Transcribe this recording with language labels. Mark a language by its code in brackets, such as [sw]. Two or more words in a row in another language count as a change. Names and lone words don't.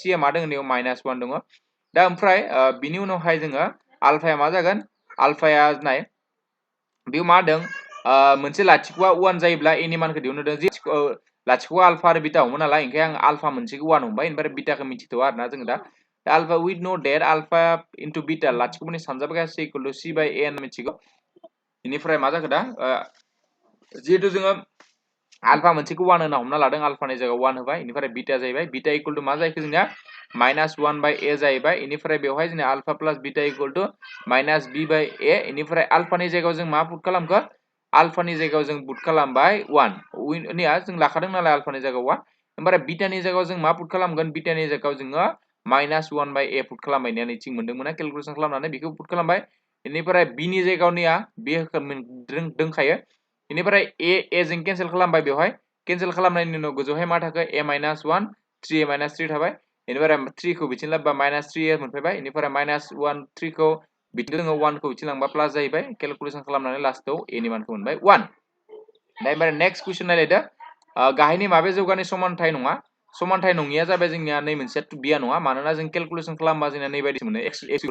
[brx] c आ मा दोङो बेयाव -1 दङ दा ओमफ्राय बिनि उनावहाय जोङो आल्फाया मा जागोन आल्फाया नाय बेयाव मा होदों मोनसे लाथिख'आ 1 जायोब्ला a नि मानखौ दिहुननो होदों जे लाथिख'आ आल्फा आरो बिटा हमो नालाय ओंखाय आं आल्फा मोनसेखौ 1 हमबाय ओमफ्राय बिटाखौ मिथिथ'आ आरोना जों दा [en] alpha we know that alpha into beta [brx] लाथिख'नि सानजाब गासै [en] equal to c by a [brx] होनना मिथिगौ बेनिफ्राय मा जाखो दा जिहेतु जोङो आल्फा मोनसेखौ 1 होनना हमना लादों आल्फानि जायगायाव 1 होबाय बेनिफ्राय बिटा जाहैबाय बिटा [en] equal to [brx] मा जाहैखो जोंना -1 [en] by a [brx] जाहैबाय बेनिफ्राय बेवहाय जोंना [en] alpha plus beta equal to [brx] -b [en] by a [brx] बेनिफ्राय आल्फानि जायगायाव जों मा पुट खालामखो आल्फानि जायगायाव जों पुट खालामबाय 1 निया जों लाखादों नालाय आल्फानि जायगायाव 1 ओमफ्राय बिटानि जायगायाव जों मा पुट खालामगोन बिटानि जायगायाव जोङो -1 [en] by a [brx] पुट खालामबाय निया नैथिं मोनदोंमोन केलकुलेसन खालामनानै बेखौ पुट खालामबाय बेनिफ्राय b नि जायगायाव निया बे दोंखायो बेनिफ्राय a जों केनसेल खालामबाय बेवहाय केनसेल खालामनायनि उनाव गोजौहाय मा थाखो a - 1 3a - 3 थाबाय बेनिफ्राय 3 खौ बिथिं लाबोबा -3a मोनफैबाय बेनिफ्राय -1 3 खौ बिथिं जोङो 1 खौ बिथिं लांबा प्लास जाहैबाय केलकुलेसन खालामनानै लास्टआव a नि मानखौ मोनबाय 1 दा ओमफ्राय [en] next question [brx] नायलायदो गाहायनि माबे जौगानि समानथाय नङा समानथाय नङिया जाबाय जोंनिया नै मोनसे बिया नङा मानोना जों केलकुलेसन खालामबा जोंना नै बायदि मोनो x